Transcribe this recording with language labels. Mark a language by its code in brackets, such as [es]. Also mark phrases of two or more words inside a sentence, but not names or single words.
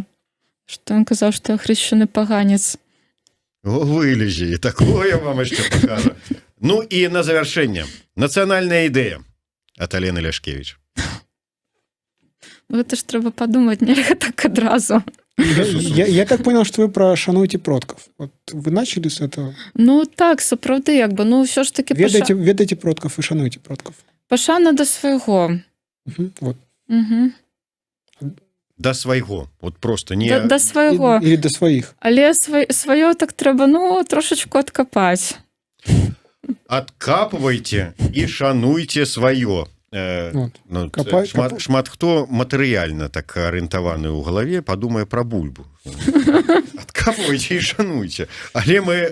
[be] Што ён казаў, што хрышчаны паганец. О, вылезе, і такое вам яшчэ пакажа. Ну і на завяршэнне. Нацыянальная ідэя ад Алены Ляшкевіч. Гэта ж трэба падумаць, нельга так адразу. [ru] Я так понял, что вы про «Шануйте продков». Вот вы начали с этого? [be] Ну так, сапраўды, як бы, ну ўсё ж таки... Ведайте продков и шануйте продков. Пашана да свайго. [ru] Вот. Угу. [be] Да свайго, [ru] вот просто [be] не... Да свайго. [ru] Или до своих. [be] Але сваё так трэба, ну, трошечку адкапаць. Адкапвайце і шануйце сваё. [ru] Вот. [be] Ну, шмат хто матэрыяльна так арыентаваны ў галаве падумае пра бульбу. Адкапвайце і шануйце. Але мы